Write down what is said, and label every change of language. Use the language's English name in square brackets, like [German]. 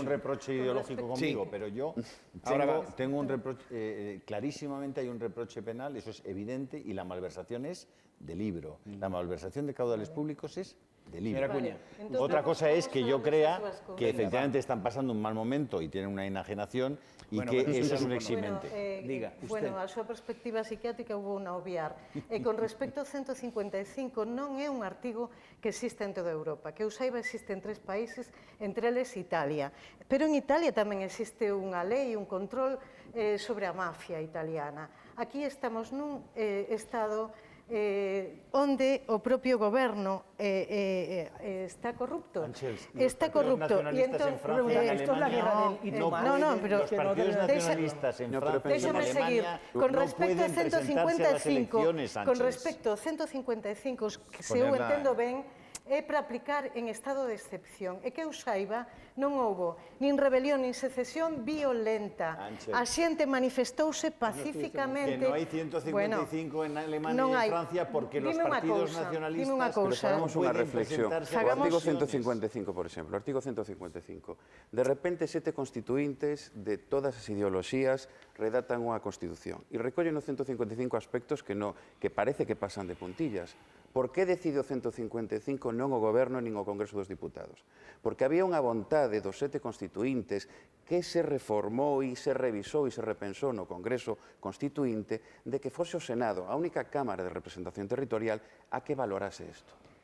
[Spanish] un reproche ideológico conmigo, pero yo tengo un reproche, clarísimamente hay un reproche penal, eso es evidente, y la malversación es de libro. La malversación de caudales públicos es de libro. Otra cosa es que yo crea que efectivamente están pasando un mal momento y tienen una enajenación y que eso es un eximente. Diga, [Galician] bueno, a súa perspectiva psiquiátrica vou na obviar. E con respecto ao 155, non é un artigo que existe en toda Europa. Que eu saiba, existe en 3 países, entre eles Italia. Pero en Italia tamén existe unha lei, un control sobre a mafia italiana. Aquí estamos nun estado onde o propio goberno está corrupto. Está corrupto. [Spanish] Esto es la guerra del No, pero los partidos nacionalistas en Francia y en Alemania con no respecto pueden presentarse a las elecciones, Sánchez. [Galician] Con respecto ao 155, que se eu entendo ben, é para aplicar en estado de excepción. E que eu saiba, non houbo nin rebelión nin secesión violenta. A xente manifestouse pacíficamente. Que non hai 155 en Alemania e en Francia [Spanish] porque los partidos nacionalistas [Galician] Hagamos unha reflexión. O artigo 155, por exemplo, o artigo 155. De repente, 7 constituíntes de todas as ideoloxías redactan unha constitución e recollen os 155 aspectos que parece que pasan de puntillas. Por que decide o 155 non o Goberno nin o Congreso dos Diputados? Porque había unha vontade dos 7 constituíntes que se reformou e se revisou e se repensou no Congreso Constituínte de que fose o Senado a única Cámara de Representación Territorial a que valorase isto.